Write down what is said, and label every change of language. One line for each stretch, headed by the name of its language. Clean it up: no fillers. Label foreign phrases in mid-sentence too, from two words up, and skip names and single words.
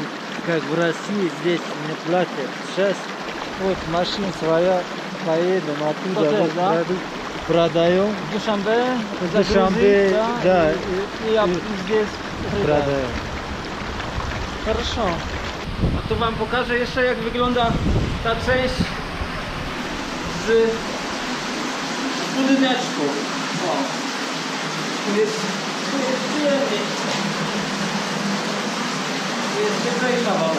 Russian: как в России, здесь не платят. Сейчас вот машина своя, поедем оттуда, Вот вот это, да? продаем, В Душанбе, В Душанбе, да, и здесь продаем. Хорошо.
Polish: A tu wam pokażę jeszcze, jak wygląda ta część z budyneczku. O. Tu jest przyjemniej. Tu jest cieplejsza woda.